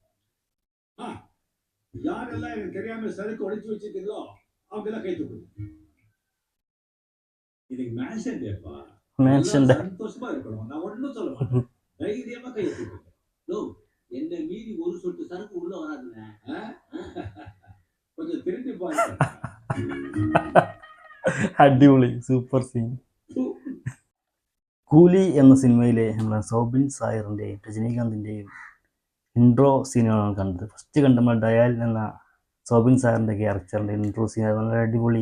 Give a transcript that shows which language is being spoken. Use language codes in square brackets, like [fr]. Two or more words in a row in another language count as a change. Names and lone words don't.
[ta] யாரெல்லாம் எனக்கு தெரியாம சரக்கு ஒளிச்சு வச்சிருக்கீங்களோ அவங்க எல்லாம் கை தூக்குங்க. இன்னைக்கு மேன்ஷன் டேப்பா, மேன்ஷன் டே. சந்தோஷமா இருக்கணும். நான் ஒண்ணும் சொல்ல மாட்டேன், தைரியமா கை தூக்குங்க. லோ, என்ன மீறி ஒரு சொட்டு சரக்கு உள்ள வராதுங்க. கொஞ்சம் திரும்பி பாருங்க. [ml] അടിപൊളി [en] super scene. [ml] കൂലി എന്ന സിനിമയിലെ നമ്മുടെ സൗബിൻ സായറിൻ്റെയും രജനീകാന്തിൻ്റെയും ഇൻട്രോ സീനുകളാണ് കണ്ടത്. ഫസ്റ്റ് കണ്ട നമ്മൾ ഡയാൽ എന്ന സൗബിൻ സാറിൻ്റെ ക്യാരക്ടറിൻ്റെ [en] intro scene [ml] വളരെ അടിപൊളി.